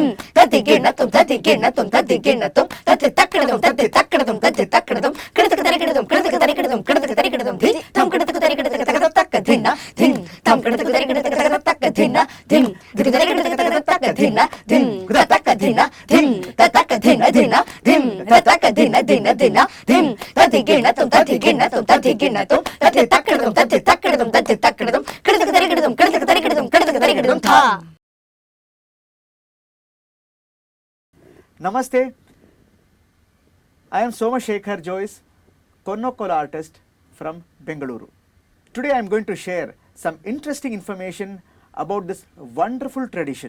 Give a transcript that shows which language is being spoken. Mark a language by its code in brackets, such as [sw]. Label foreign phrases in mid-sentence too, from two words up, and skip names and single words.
[en] ತದಿಗಿಣ್ಣತಂ ತದಿಗಿಣ್ಣತಂ ತದಿಗಿಣ್ಣತಂ ತದಿ ತಕ್ಕಡತಂ ತದಿ ತಕ್ಕಡತಂ ತದಿ ತಕ್ಕಡತಂ ಕಿಡತಕ ತರಿಗಿಡತಂ ಕಿಡತಕ ತರಿಗಿಡತಂ ಕಿಡತಕ ತರಿಗಿಡತಂ ಧಿ ಥಂ ಕಿಡತಕ ತರಿಗಿಡತಕ ತಗದತ್ತಕ ಧಿನ್ನ ಧಿಂ ಥಂ ಕಿಡತಕ ತರಿಗಿಡತಕ ತಗದತ್ತಕ ಧಿನ್ನ ಧಿಂ ದಿಗು ತರಿಗಿಡತಕ ತಗದತ್ತಕ ಧಿನ್ನ ಧಿಂ ತತಕ ಧಿನ್ನ ಧಿಂ ತತಕ ಧಿನ್ನ ಧಿನ್ನ ಧಿಂ ತತಕ ಧಿನ್ನ ಧಿನ್ನ ಧಿನ್ನ ಧಿಂ ತದಿಗಿಣ್ಣತಂ ತದಿಗಿಣ್ಣತಂ ತದಿಗಿಣ್ಣತಂ ತದಿ ತಕ್ಕಡತಂ ತದಿ ತಕ್ಕಡತಂ ತದಿ ತಕ್ಕಡತಂ ಕಿಡತಕ ತರಿಗಿಡತಂ ಕಿಡತಕ ತರಿಗಿಡತಂ ಕಿಡತಕ ತರಿಗಿಡತಂ ಥಾ Namaste. I am Somashekar Joyce, Konnokol artist from Bengaluru. Today I am going to share some interesting information about this wonderful tradition.